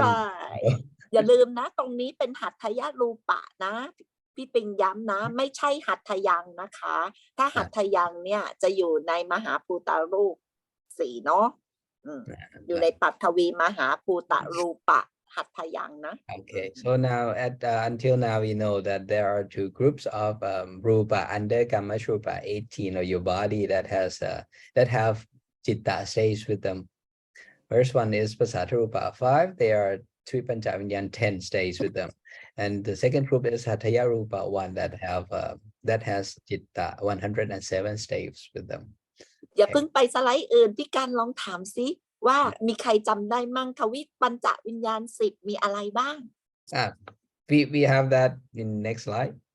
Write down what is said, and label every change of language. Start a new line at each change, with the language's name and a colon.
Thai: ใช่อย่าลืมนะตรงนี้เป็นหัตถยรูปะนะพี่ปิงย้ำนะ ไม่ใช่หัตถยังนะคะ ถ้าหัตถยังเนี่ยจะอยู่ในมหาภูตรูป 4เนาะอยู่ในปัทวีมหาภูตรูปะหัตถยังนะ
English: Okay, so now until now we know that there are 2 groups of rupa under Kamashrupa 18 or your body that have citta stays with them. First one is Pasattarupa 5. They are Tui Panchavinyan 10 stays with them, and the second group is Hataya Rupa 1 that has citta 107 stays with them.
Thai: อย่าเพิ่งไปสไลด์อื่นพี่การลองถามซิว่ามีใครจำได้มั่งทวิปัญจวิญญาณ10มีอะไรบ้าง
English: We have that in next slide.